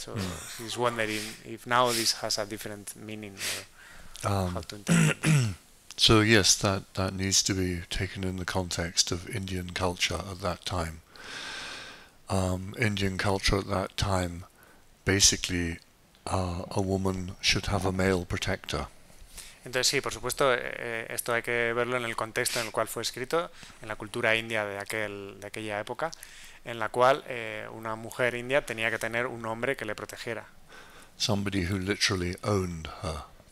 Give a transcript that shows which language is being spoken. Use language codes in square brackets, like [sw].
[en] So she's wondering if now this has a different meaning or how to interpret it. So yes, that needs to be taken in the context of Indian culture at that time. Indian culture at that time, basically, a woman should have a male protector. [es] Entonces sí, por supuesto, esto hay que verlo en el contexto en el cual fue escrito, en la cultura india de aquella época, en la cual una mujer india tenía que tener un hombre que le protegiera. [en] Somebody who literally owned her.